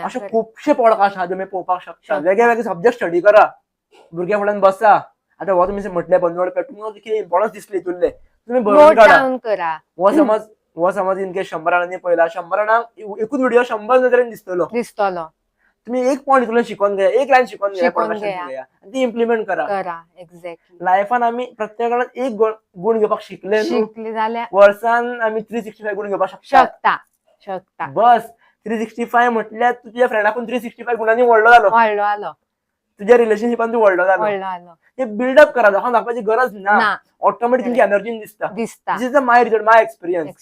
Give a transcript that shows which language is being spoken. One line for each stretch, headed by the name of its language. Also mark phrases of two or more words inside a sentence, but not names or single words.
Konkani: अशे खुबशे पॉडकास्ट आहा तुमी पळोवपाक शकता वेगळे वेगळे
English: subject study
Konkani: करा भुरग्या फुड्यान बसा आता हो तुमी म्हटले बनवड तुमकां कितें इम्पॉर्टन्स दिसली तुल्ले तुम्ही नोट बरोवन काडा डावन करा हो समज
English: in case
Konkani: 100 जाणांनी पळयला 100 जाणांक एकूच व्हिडिओ 100 नदरेन दिसतलो दिसतलो
Marathi: तुम्ही एक पॉईंट तुला शिकवून घ्या, एक लाईन शिकवून घ्या शिकवून पॉडकास्टाची घ्या. घ्या आणि ती इम्प्लिमेंट करा.
English: एक्झॅक्टली.
Konkani: लायफान आम्ही प्रत्येकाला एक गुण घेवपाक शिकले न्हू, शिकली जाल्यार वर्सान आम्ही 365 गुण घेवपाक शकता. शकता. बस 365 म्हटल्यार तुझ्या फ्रेंडाकून 365 गुणांनी व्हडलो जालो, व्हडलो आलो. तुझ्या रिलेशनशिपान तू व्हडलो जालो. ते बिल्डअप करा, लोकांक दाखवायची गरज ना. ऑटोमॅटिक तुमची एनर्जी दिसता.
English: this is my result, my experience.